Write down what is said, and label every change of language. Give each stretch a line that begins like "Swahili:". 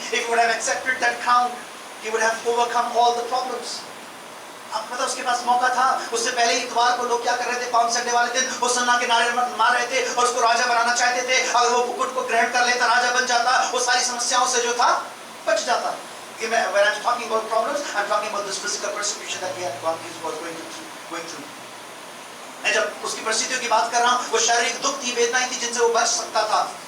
English: If he would have accepted that crown, he would have overcome all the problems.
Hindi: आपको पता उसके पास मौका था. उससे पहले ही इतवार को लोग क्या कर रहे थे? पाम संडे वाले दिन होसन्ना के नारे मार रहे थे और उसको राजा बनाना चाहते थे. अगर वो मुकुट को ग्रहण कर लेता, राजा बन जाता, वो सारी समस्याओं से जो था बच जाता.
English: When I'm talking about problems, I'm talking about this physical persecution that he was going through.
Hindi: मैं जब उसकी परिस्थितियों की बात कर रहा हूँ, वो शारीरिक दुख थी, वेदनाएं थी जिनसे वो बच सकता था.